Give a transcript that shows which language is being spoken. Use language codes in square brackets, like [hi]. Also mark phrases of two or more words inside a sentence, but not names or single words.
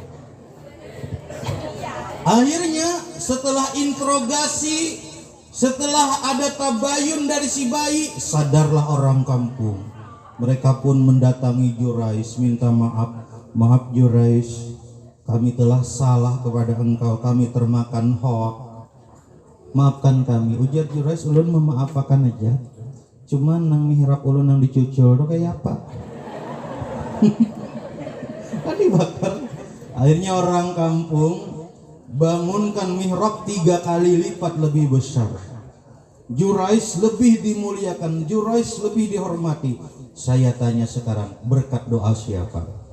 [id] Akhirnya setelah interogasi, setelah ada tabayun dari si bayi, sadarlah orang kampung. Mereka pun mendatangi Jurais, minta maaf. Maaf Jurais, kami telah salah kepada engkau, kami termakan hoak. Maafkan kami. [bjn] Ujar Jurais, ulun memaafkan aja. Cuman nang mihrab ulun nang dicucul tuh kayak apa? [id] Kan dibakar. Akhirnya orang kampung bangunkan mihrab 3 kali lipat lebih besar. Jurais lebih dimuliakan, Jurais lebih dihormati. Saya tanya sekarang, berkat doa siapa?